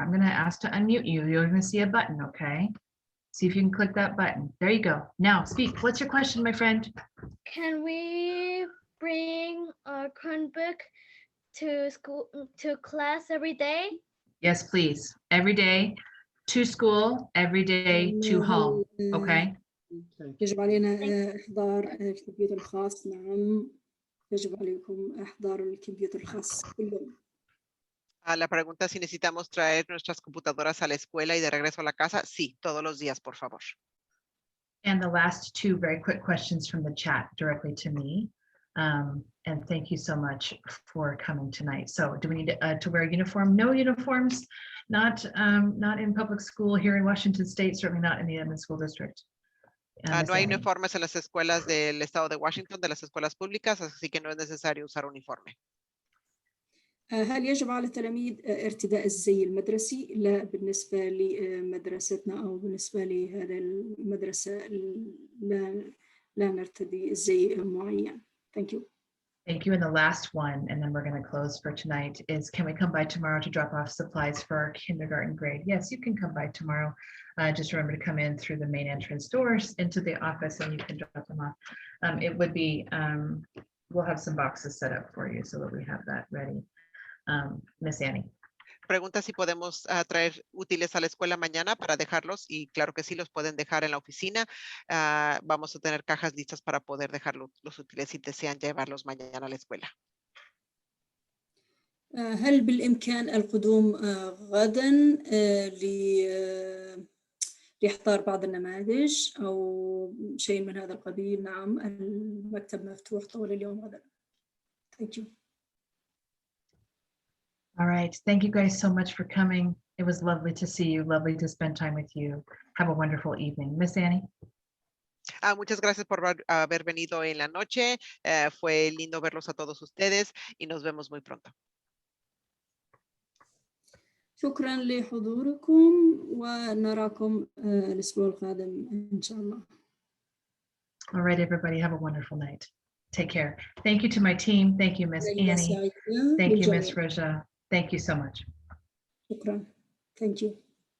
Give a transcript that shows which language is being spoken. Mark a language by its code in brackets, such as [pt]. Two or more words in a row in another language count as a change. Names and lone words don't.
[en] I'm going to ask to unmute you. You're going to see a button, okay? See if you can click that button. There you go. Now speak. What's your question, my friend? Can we bring a Chromebook to school, to class every day? Yes, please. Every day to school, every day to home, okay? [ar] يجب علينا إحضار الكمبيوتر الخاص. نعم، يجب عليكم إحضار الكمبيوتر الخاص كل يوم. [es] La pregunta si necesitamos traer nuestras computadoras a la escuela y de regreso a la casa. Sí, todos los días, por favor. [en] And the last two very quick questions from the chat directly to me. And thank you so much for coming tonight. So do we need to wear a uniform? No uniforms, not in public school here in Washington State, certainly not in the Edmond School District. No hay uniformes en las escuelas del estado de Washington, de las escuelas públicas, así que no es necesario usar uniforme. [ar] هل يجب على التلاميذ ارتداء الزي المدرسي؟ لا، بالنسبة لمدرستنا أو بالنسبة لهذا المدرسة لا نرتدي الزي معين. [en] Thank you. Thank you. And the last one, and then we're going to close for tonight, is can we come by tomorrow to drop off supplies for our kindergarten grade? Yes, you can come by tomorrow. Just remember to come in through the main entrance doors into the office and you can drop them off. It would be, we'll have some boxes set up for you so that we have that ready. Miss Annie. [es] Pregunta si podemos traer útiles a la escuela mañana para dejarlos y claro que sí, los pueden dejar en la oficina. Vamos a tener cajas listas para poder dejar los útiles si desean llevarlos mañana a la escuela. [ar] هل بالإمكان القدوم غدا لإحضار بعض النماذج أو شيء من هذا القبيل؟ نعم، المكتب مفتوح طول اليوم غدا. [en] Thank you. All right. Thank you guys so much for coming. It was lovely to see you. Lovely to spend time with you. Have a wonderful evening. Miss Annie. [es] Muchas gracias por haber venido en la noche. Fue lindo verlos a todos ustedes y nos vemos muy pronto. [ar] شكرا لحضوركم ونراكم الأسبوع القادم إن شاء الله. [en] All right, everybody. Have a wonderful night. Take care. Thank you to my team. Thank you, Miss Annie. Thank you, Miss Raja. Thank you so much. شكرا. Thank you.